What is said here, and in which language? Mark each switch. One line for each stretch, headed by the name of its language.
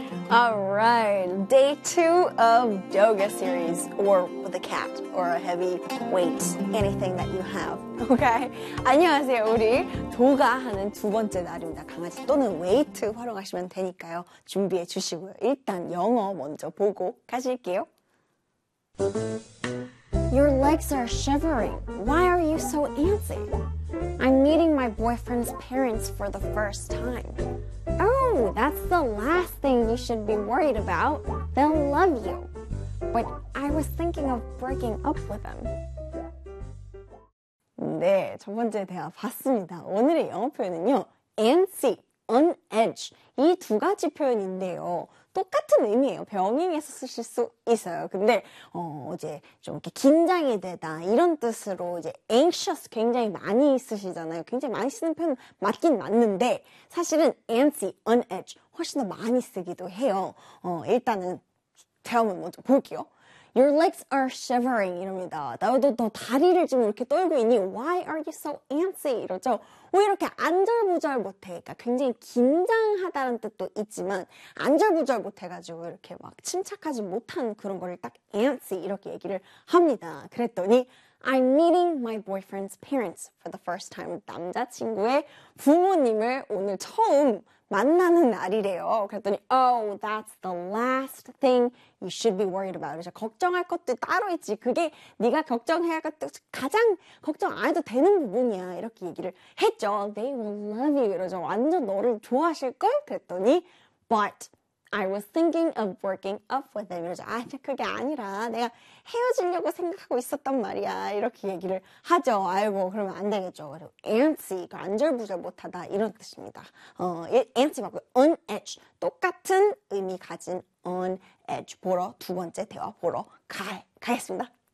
English: All right, day two of yoga series, or with a cat, or a heavy weight, anything that you have.
Korean: Okay. 안녕하세요. 우리 도가 하는 두 번째 날입니다. 강아지 또는 웨이트 활용하시면 되니까요. 준비해 주시고요. 일단 영어 먼저 보고 가실게요.
English: Your legs are shivering. Why are you so antsy? I'm meeting my boyfriend's parents for the first time. Oh, that's the last thing you should be worried about. They'll love you. But I was thinking of breaking up with them.
Korean: 네, 첫 번째 대화 봤습니다. 오늘의 영어 표현은요, antsy, on edge. 이 두 가지 표현인데요. 똑같은 의미예요. 병행해서 쓰실 수 있어요. 근데 이제 좀 이렇게 긴장이 되다 이런 뜻으로 이제 anxious 굉장히 많이 쓰시잖아요. 굉장히 많이 쓰는 표현 맞긴 맞는데 사실은 antsy, on edge 훨씬 더 많이 쓰기도 해요. 일단은 대화문 먼저 볼게요.
English: Your legs are shivering
Korean: 이럽니다. 너 다리를 지금 이렇게 떨고 있니?
English: Why are you so antsy?
Korean: 이러죠. 왜 이렇게 안절부절 못해? 그러니까 굉장히 긴장하다는 뜻도 있지만 안절부절 못해가지고 이렇게 막 침착하지 못한 그런 거를 딱 antsy 이렇게 얘기를 합니다. 그랬더니
English: I'm meeting my boyfriend's parents for the first time.
Korean: 남자친구의 부모님을 오늘 처음 만나는 날이래요. 그랬더니
English: Oh, that's the last thing you should be worried about.
Korean: 그래서 걱정할 것도 따로 있지. 그게 네가 걱정해야 가장 걱정 안 해도 되는 부분이야. 이렇게 얘기를 했죠.
English: They will love you.
Korean: 그러죠. 완전 너를 좋아하실걸? 그랬더니
English: But I was thinking of breaking up with them.
Korean: 이러죠. 아니, 그게 아니라 내가 헤어지려고 생각하고 있었단 말이야. 이렇게 얘기를 하죠. 아이고, 그러면 안 되겠죠. 그리고 antsy, 안절부절 못하다 이런 뜻입니다. antsy 말고 on edge, 똑같은 의미 가진 on edge 보러 두 번째 대화 보러 가겠습니다.